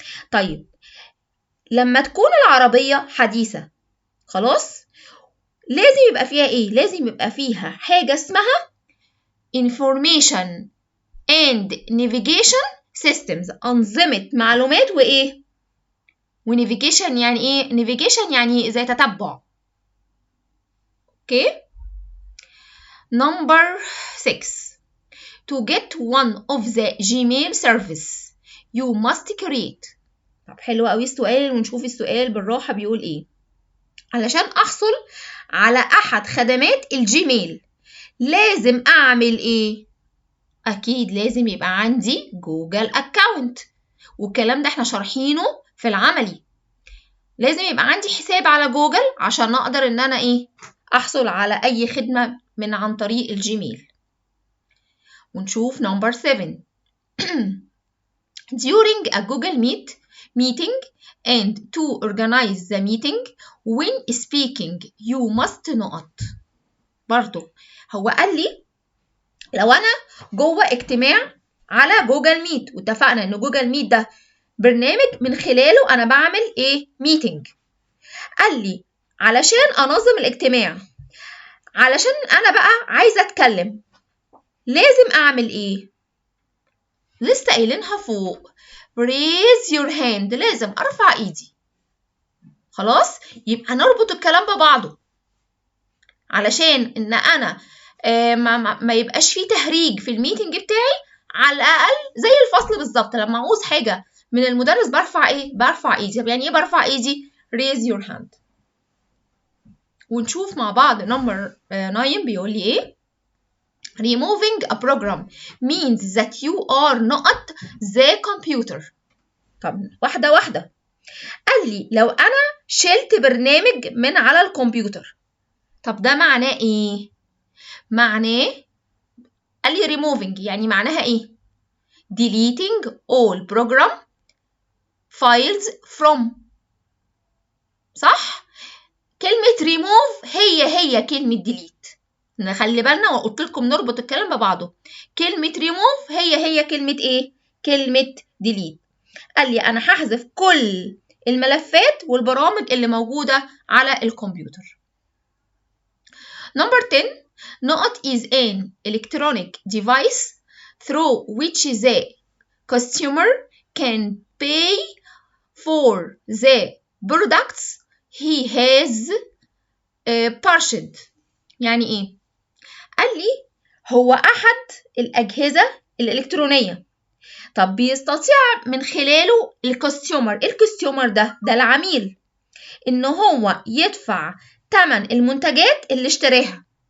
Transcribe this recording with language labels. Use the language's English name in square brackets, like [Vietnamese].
[Arabic] طيب لما تكون العربية حديثة، خلاص، لازم يبقى فيها إيه؟ لازم يبقى فيها حاجة اسمها Information and Navigation Systems، أنظمة معلومات وإيه؟ ونافيجيشن يعني إيه؟ نافيجيشن يعني زي تتبع. [English] Okay? Number 6. To get one of the Gmail service you must create. [Arabic] طب حلو قوي السؤال، ونشوف السؤال بالراحة بيقول إيه. علشان أحصل على أحد خدمات الجيميل لازم أعمل إيه؟ أكيد لازم يبقى عندي جوجل أكاونت، والكلام ده احنا شارحينه في العملي. لازم يبقى عندي حساب على جوجل عشان أقدر إن أنا إيه؟ أحصل على أي خدمة عن طريق الجيميل. [English] ونشوف number 7. During a Google meeting and to organize the meeting when speaking you must not. [Arabic] برضو هو قال لي لو أنا جوه اجتماع على جوجل ميت، واتفقنا إن جوجل ميت ده برنامج من خلاله أنا بعمل إيه؟ ميتنج. قال لي علشان أنظم الاجتماع، علشان أنا بقى عايزة أتكلم، لازم أعمل إيه؟ لسه قايلينها فوق، [English] raise your hand، [Arabic] لازم أرفع إيدي. خلاص؟ يبقى نربط الكلام ببعضه علشان إن أنا ما يبقاش فيه تهريج في الميتنج بتاعي. على الأقل زي الفصل بالظبط، لما أعوز حاجة من المدرس برفع إيه؟ برفع إيدي. يعني إيه برفع إيدي؟ [English] raise your hand. [Arabic] ونشوف مع بعض [English] number 9 [Arabic] بيقول لي إيه؟ [English] Removing a program means that you are not the computer. [Arabic] طب واحدة واحدة. قال لي لو أنا شلت برنامج من على الكمبيوتر، طب ده معناه إيه؟ معناه قال لي removing يعني معناها إيه؟ [English] deleting all program files from. [Arabic] صح؟ كلمة remove هي كلمة delete. نخلي بالنا، وقلت لكم نربط الكلام ببعضه. كلمة remove هي كلمة إيه؟ كلمة delete. قال لي أنا هحذف كل الملفات والبرامج اللي موجودة على الكمبيوتر. [English] Number 10. Note is an electronic device through which the customer can pay for the products he has purchased. [Arabic] يعني إيه؟ قال لي هو أحد الأجهزة الإلكترونية. طب بيستطيع من خلاله الكاستمر ده العميل إن هو يدفع ثمن المنتجات اللي اشتراها.